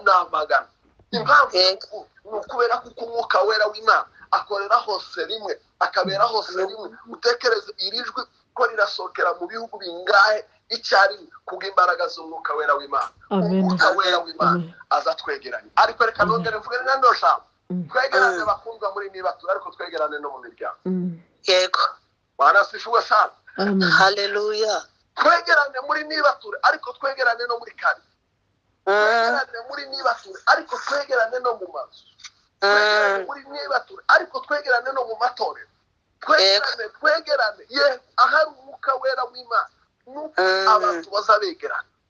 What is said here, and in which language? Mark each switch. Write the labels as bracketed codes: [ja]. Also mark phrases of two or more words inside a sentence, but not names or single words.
[rw] Impamvu ni ukubera kuko umwuka wera w'Imana akorera hose rimwe, akabera hose rimwe. Utekereze iri jwi ko rirasohokera mu bihugu bingahe icyarimwe kubw'imbaraga z'umwuka wera w'Imana. Umwuka wera w'Imana aza twegeranye. Ariko reka nongere mvuge n'ano jambo, twegerane bakundwa muri nibatura, ariko twegerane no mu miryango. Yego. [sw] Bwana asifiwe sana. Haleluya. [rw] Twegerane muri nibatura, ariko twegerane no muri kari. Twegerane muri nibatura, ariko twegerane no mu mazu. Twegerane muri nibatura, ariko twegerane no mu matorero. Twegerane ye ahari umwuka wera w'Imana, nuko abantu bazabegerana.